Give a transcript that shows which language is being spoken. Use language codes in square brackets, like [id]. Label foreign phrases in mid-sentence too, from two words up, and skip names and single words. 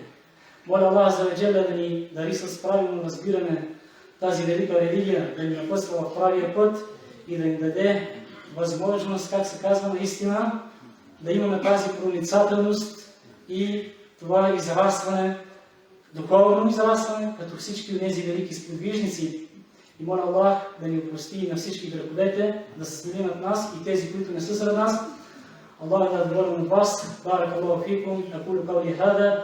[bg] Моля [ar] الله عز وجل [bg] да ни дари с правилно разбиране тази велика религия, да ни напъсва в правия път и да ни даде възможност, как се казва наистина, да имаме тази проницателност и това израстване, духовно израстване, като всички от тези велики сподвижници. И моля Аллах да ни опрости и на всички греховете, да се смили над нас и тези, които не са сред нас. Аллах да доволен от вас. [ar] بارك الله فيكم. أقول قولي هذا.